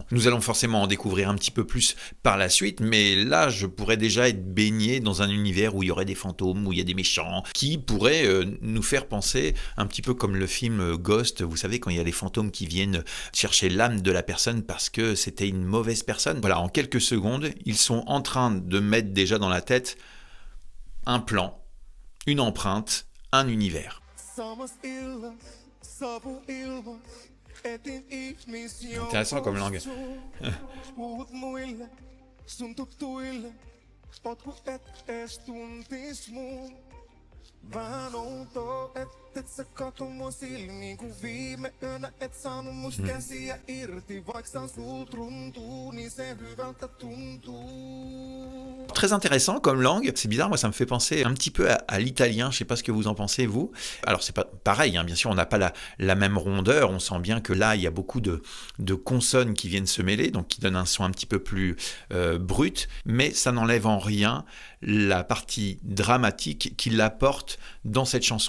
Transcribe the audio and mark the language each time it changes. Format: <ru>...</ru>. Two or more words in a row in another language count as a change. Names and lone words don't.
<fr>Nous allons forcément en découvrir un petit peu plus par la suite, mais là, je pourrais déjà être baigné dans un univers où il y aurait des fantômes, où il y a des méchants, qui pourraient nous faire penser un petit peu comme le film Ghost, vous savez, quand il y a les fantômes qui viennent chercher l'âme de la personne parce que c'était une mauvaise personne. Voilà, en quelques secondes, ils sont en train de mettre déjà dans la tête un plan, une empreinte, un univers. Intéressant comme langue.</fr> <fi>Vähän outoa, et sä kato mua silmiin, kun viime yönä et saanut musta käsiä irti. Vaikka sä sult runtuu, niin se hyvältä tuntuu.</fi> <fr>Très intéressant comme langue. C'est bizarre, moi ça me fait penser un petit peu à l'italien. Je sais pas ce que vous en pensez vous. Alors c'est pas pareil, hein, bien sûr on n'a pas la même rondeur. On sent bien que là il y a beaucoup de consonnes qui viennent se mêler, donc qui donnent un son un petit peu plus brut. Mais ça n'enlève en rien la partie dramatique qu'il apporte dans cette chanson.</fr>